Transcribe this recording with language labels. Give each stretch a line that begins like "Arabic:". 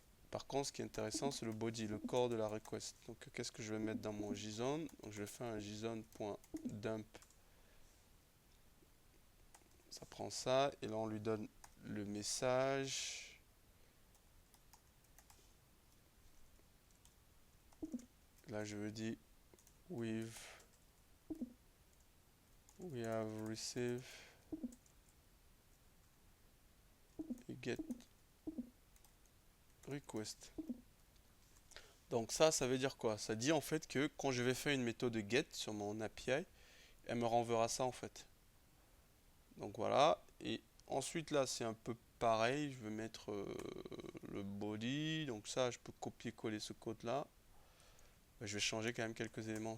French: Par contre, ce qui est intéressant, c'est le body, le corps de la request. Donc, qu'est-ce que je vais mettre dans mon JSON? Donc, je vais faire un JSON.dump. Ça prend ça, et là, on lui donne le message. Là, je veux dire
English: we have received a get request.
French: Donc ça veut dire quoi? Ça dit en fait que quand je vais faire une méthode get sur mon API, elle me renverra ça en fait. Donc voilà. Et ensuite là, c'est un peu pareil. Je vais mettre le body. Donc ça, je peux copier-coller ce code-là. Je vais changer quand même quelques éléments.